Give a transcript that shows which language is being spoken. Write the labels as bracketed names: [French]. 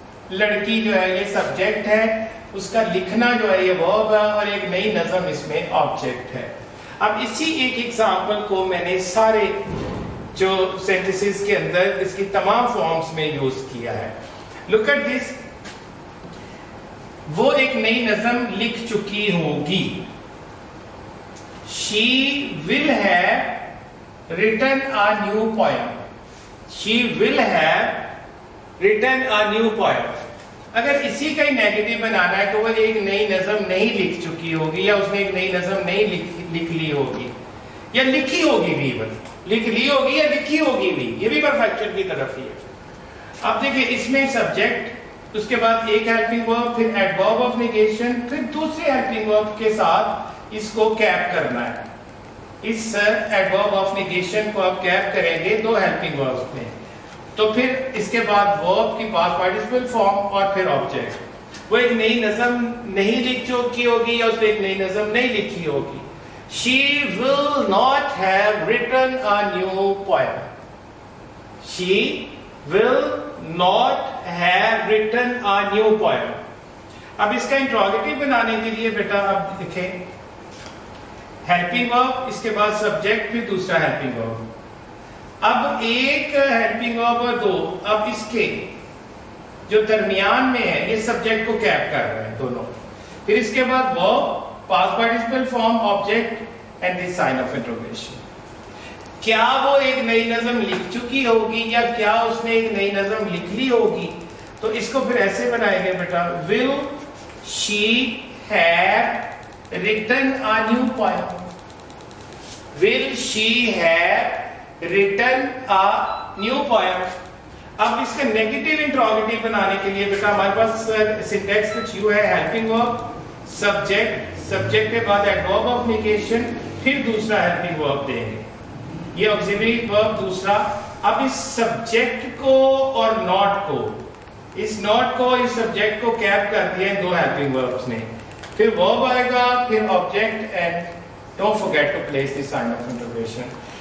[Urdu] لڑکی جو ہے یہ سبجیکٹ ہے, اس کا لکھنا جو ہے یہ verb ہے, اور ایک نئی نظم اس میں آبجیکٹ ہے. اب اسی ایک ایگزامپل کو میں نے سارے جو سینٹنسز کے اندر اس کی تمام فارمز میں یوز کیا ہے. Look at this. وہ ایک نئی نظم لکھ چکی ہوگی. [English] She will have written a new poem. She will have written a new poem. [Urdu] اگر اسی کا ہی نیگیٹو بنانا ہے تو وہ ایک نئی نظم نہیں لکھ چکی ہوگی, یا اس نے ایک نئی نظم نہیں لکھ لی ہوگی, یا لکھی ہوگی بھی, لکھ لی ہوگی یا لکھی ہوگی بھی, یہ بھی پرفیکشن کی طرف ہی ہے. اب دیکھیں اس میں سبجیکٹ, اس کے بعد ایک ہیلپنگ ورب, پھر ایڈورب آف نیگیشن, پھر دوسرے ہیلپنگ ورب کے ساتھ اس کو کیپ کرنا ہے. اس ایڈورب آف نیگیشن کو آپ کیپ کریں گے دو ہیلپنگ وربز میں, تو پھر اس کے بعد ورب کی پاسٹ پارٹیسپل فارم اور پھر آبجیکٹ. وہ ایک نئی نظم نہیں لکھ چکی ہوگی یا اس نے ایک نئی نظم نہیں لکھی ہوگی. [English] She will not have written a new poem. She will not have written a new poem. [Urdu] اب اس کا انٹروگیٹو بنانے کے لیے بیٹا اب دیکھیں, ہیلپنگ ورب, اس کے بعد سبجیکٹ, پھر دوسرا ہیلپنگ ورب. اب ایک ہیلپنگ ورب اور دو, اب اس کے جو درمیان میں ہے یہ سبجیکٹ کو کیپ کر رہے ہیں دونوں. پھر اس کے بعد ورب, past participle form, object and the sign of interrogation. کیا وہ ایک نئی نظم لکھ چکی ہوگی یا کیا اس نے ایک نئی نظم لکھ لی ہوگی؟ تو اس کو پھر ایسے بنائیں گے بیٹا, [English] will she have written a new poem? Will she have written a new poem? [Urdu] اب اس کا نیگیٹو انٹروگیٹو بنانے کے لیے بیٹا ہمارے پاس سینٹیکس کچھ یوں ہے, ہیلپنگ ورب, سبجیکٹ, سبجیکٹ کے بعد ایڈورب آف نیگیشن, پھر دوسرا ہیلپنگ ورب دیں گے, یہ آکسیلری ورب دوسرا. اب اس سبجیکٹ کو اور ناٹ کو, اس ناٹ کو اس سبجیکٹ کو کیپ کر دیا دو ہیلپنگ وربز نے, پھر ورب آئے گا, پھر object, and don't forget to place the sign of interrogation.